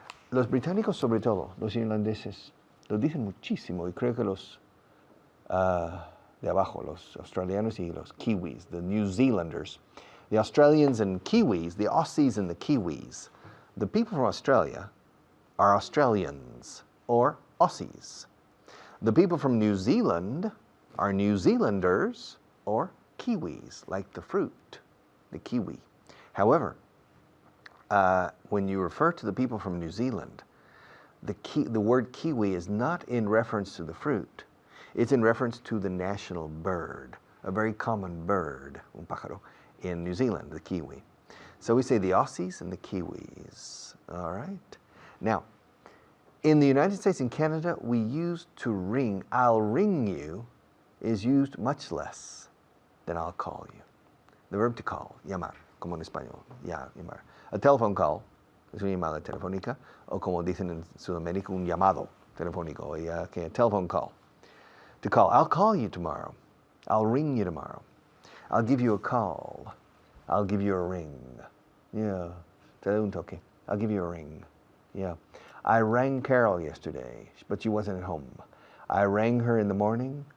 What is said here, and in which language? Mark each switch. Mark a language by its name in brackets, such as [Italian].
[Spanish] Los británicos, sobre todo, los irlandeses, lo dicen muchísimo y creo que los de abajo, los australianos y los Kiwis, [English] the New Zealanders, the Australians and Kiwis, the Aussies and the Kiwis. The people from Australia are Australians or Aussies. The people from New Zealand are New Zealanders or Kiwis, like the fruit, the kiwi. However, when you refer to the people from New Zealand, the word kiwi is not in reference to the fruit. It's in reference to the national bird, a very common bird, [Spanish] un pájaro, [English] in New Zealand, the kiwi. So we say the Aussies and the Kiwis, all right? Now, in the United States and Canada, we use to ring, I'll ring you, is used much less than I'll call you. The verb to call, [Spanish] llamar, como en español, llamar. [English] A telephone call [Spanish] es una llamada telefónica, o como dicen en Sudamérica, un llamado telefónico, [English] a telephone call. To call, I'll call you tomorrow. I'll ring you tomorrow. I'll give you a call. I'll give you a ring. Yeah, [Spanish] te doy un toque. [English] I'll give you a ring. Yeah. I rang Carol yesterday, but she wasn't at home. I rang her in the morning.